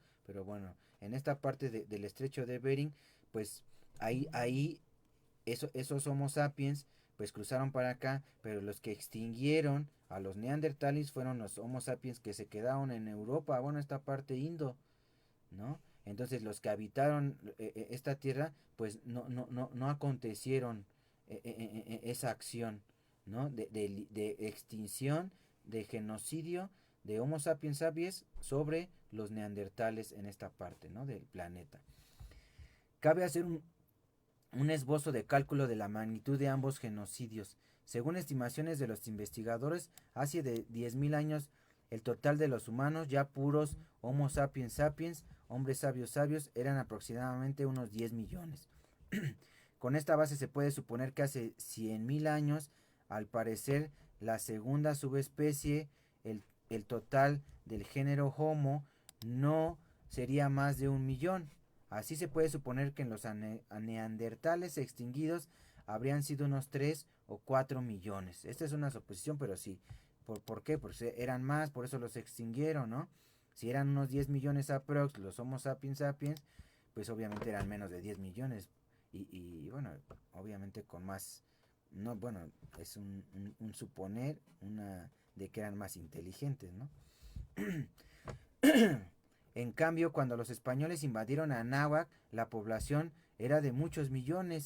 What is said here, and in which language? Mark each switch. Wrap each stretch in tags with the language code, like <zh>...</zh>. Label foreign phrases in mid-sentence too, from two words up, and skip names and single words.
<es>Pero bueno, en esta parte del estrecho de Bering, pues ahí esos Homo sapiens pues cruzaron para acá, pero los que extinguieron a los neandertales fueron los Homo sapiens que se quedaron en Europa, bueno, esta parte indo, ¿no? Entonces los que habitaron esta tierra, pues no acontecieron esa acción, ¿no? De extinción, de genocidio de Homo sapiens sapiens sobre los neandertales en esta parte, ¿no? Del planeta. Cabe hacer un esbozo de cálculo de la magnitud de ambos genocidios. Según estimaciones de los investigadores, hace de 10.000 años el total de los humanos ya puros Homo sapiens sapiens, hombres sabios sabios, eran aproximadamente unos 10 millones. Con esta base se puede suponer que hace 100.000 años, al parecer, la segunda subespecie, el total del género Homo, no sería más de 1 millón. Así se puede suponer que en los neandertales extinguidos habrían sido unos 3 o 4 millones. Esta es una suposición, pero sí. ¿Por qué? Porque eran más, por eso los extinguieron, ¿no? Si eran unos 10 millones aprox, los Homo sapiens sapiens, pues obviamente eran menos de 10 millones. Y bueno, obviamente con más, no, bueno, es un suponer, de que eran más inteligentes, ¿no? En cambio, cuando los españoles invadieron Anáhuac, la población era de muchos millones.</es>